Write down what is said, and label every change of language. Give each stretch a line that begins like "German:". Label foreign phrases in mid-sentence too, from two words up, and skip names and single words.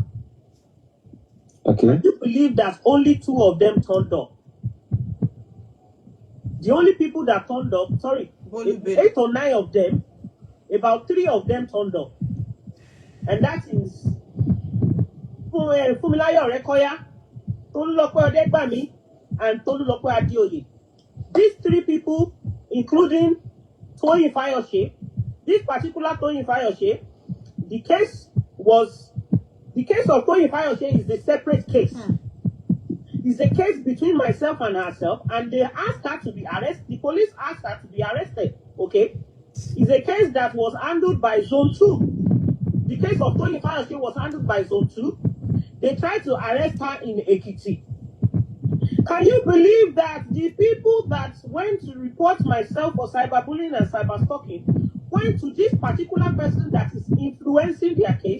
English: Okay. I do believe that only 2 of them turned up. The only people that turned up, 8 or 9 of them, about 3 of them turned up. And that is Fumilayo Rekoya, Tolulope Odegbami, and Tolulope Adeoye. These 3 people, including Toyin Fayose, this particular Toyin Fayose, the case of Toyin Fayose is a separate case. It's a case between myself and herself, and they asked her to be arrested. The police asked her to be arrested. Okay? It's a case that was handled by Zone 2. The case of Toyin Fayose was handled by Zone 2. They tried to arrest her in Ekiti. Can you believe that the people that went to report myself for cyberbullying and cyberstalking went to this particular person that is influencing their case?